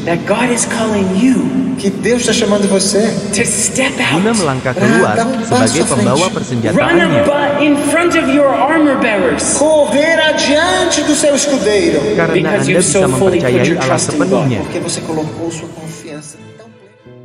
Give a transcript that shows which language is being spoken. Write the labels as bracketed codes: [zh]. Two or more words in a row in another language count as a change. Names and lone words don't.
[pt] Que Deus está chamando você [id] Guna melangkah keluar sebagai pembawa persenjataannya. [pt] correr adiante do seu escudeiro, [id] Karena Anda bisa mempercayai Allah sepenuhnya. [pt] porque você colocou sua confiança tão plena.